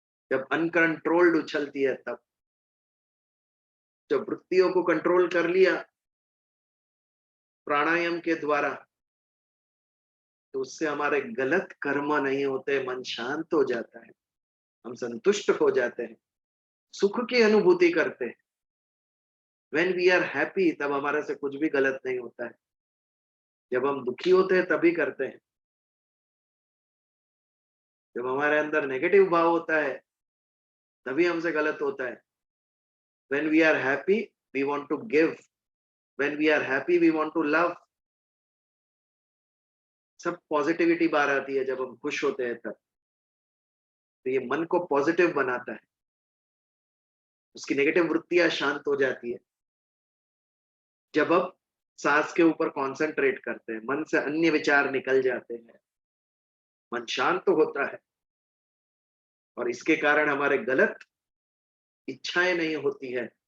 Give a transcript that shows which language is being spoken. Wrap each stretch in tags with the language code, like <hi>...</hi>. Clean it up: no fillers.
<hi>जब अनकंट्रोल्ड उछलती है तब, जब वृत्तियों को कंट्रोल कर लिया प्राणायाम के द्वारा तो उससे हमारे गलत कर्म नहीं होते, मन शांत हो जाता है, हम संतुष्ट हो जाते हैं, सुख की अनुभूति करते हैं।</hi> <en>When we are happy</en> <hi>तब हमारे से कुछ भी गलत नहीं होता है, जब हम दुखी होते हैं तभी करते हैं। जब हमारे अंदर नेगेटिव भाव होता है तभी हमसे गलत होता है।</hi> <en>When we are happy we want to give, when we are happy we want to love।</en> <hi>सब पॉजिटिविटी बाहर आती है जब हम खुश होते हैं तब। तो ये मन को पॉजिटिव बनाता है, उसकी नेगेटिव वृत्तियां शांत हो जाती है। जब हम सांस के ऊपर कंसंट्रेट करते हैं, मन से अन्य विचार निकल जाते हैं, मन शांत होता है और इसके कारण हमारे गलत इच्छाएं नहीं होती है।</hi>